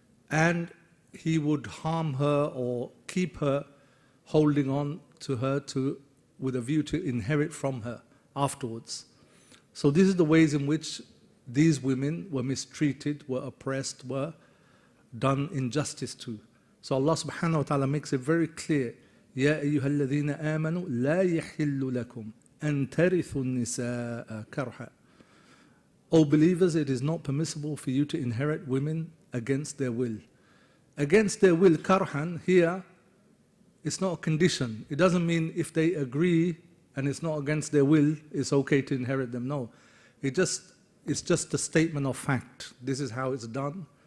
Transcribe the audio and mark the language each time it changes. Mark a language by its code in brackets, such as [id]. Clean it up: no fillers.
[en] And he would harm her or keep her holding on to her with a view to inherit from her afterwards. So this is the ways in which these women were mistreated, were oppressed, were done injustice to. So Allah subhanahu wa ta'ala makes it very clear, [ar] يَا أَيُّهَا الَّذِينَ آمَنُوا لَا يَحِلُّ لَكُمْ أَن تَرِثُوا النِّسَاءَ كَرْهًا. [en] O believers, it is not permissible for you to inherit women against their will. Against their will, karhan, here, it's not a condition. It doesn't mean if they agree and it's not against their will, it's okay to inherit them. No. It's just a statement of fact. This is how it's done.